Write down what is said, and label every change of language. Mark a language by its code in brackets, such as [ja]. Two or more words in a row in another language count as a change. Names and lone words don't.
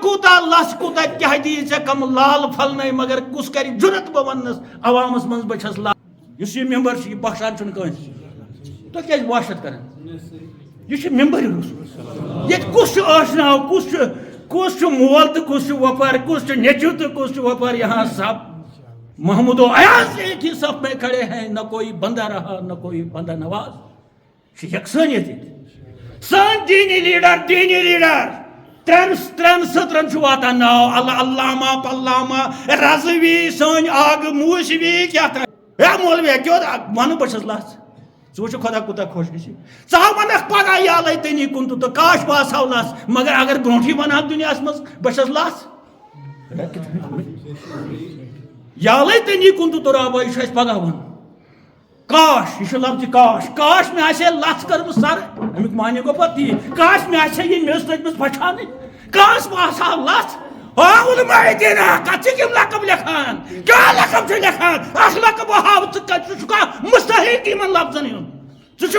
[ks] کوٗتاہ لژھ کوٗتاہ کیٛاہ دِیہِ ژےٚ کَم لال پھلنَے مگر کُس کَرِ جُرت بہٕ وَننَس عوامَس منٛز بہٕ چھَس لژھ یُس یہِ مٮ۪مبر چھُ یہِ بخشان چھُنہٕ کٲنٛسہِ تُہۍ کیٛازِ واشت کران یہ ممبر یہ کس آشنا کس مول تو کس وپار کس نیچو تو کس وپار [ur] یہاں سب محمود و ایاز ایک ہی صف میں کھڑے ہیں نہ کوئی بندہ رہا نہ کوئی بندہ نواز [ks] یکسانیت سان دینی لیڈر ترین سترن واتان ناو علامہ پلامہ رضوی سن آگ موسوی کیا تھا مولوی کیوں ون بہ چھس لژھ ژٕ وٕچھ خۄدا کوٗتاہ خۄش گژھِ ژٕ وَنکھ پگہہ [ar] یا لیتنی کُنتُ [ks] تہٕ کاش بہٕ آسہٕ ہا لژھ مگر اگر برونٛٹھٕے وَنہٕ دُنیاہَس منٛز بہٕ چھَس لژھ [ar] یا لیتنی کُنتُ تُرابا [ks] یہِ چھُ اَسہِ پگہہ وَنُن کاش یہِ چھُ لفظِ کاش مےٚ آسہِ ہے لژھ کٔرمٕژ سر امیُک معنی گوٚو پتہٕ تی کاش مےٚ آسہِ ہے یہِ مےٚ ٲس لٔجمٕژ بچھاونٕے کاش بہٕ آسہٕ ہا لژھ علماء دیٖن کتھ چھِ یِم لقب لیکھان کیٛاہ لقب چھِ لیکھان اکھ لقب ہاو ژٕ ژٕ چھُکھا مستحق یِمن لفظن ہُنٛد ژٕ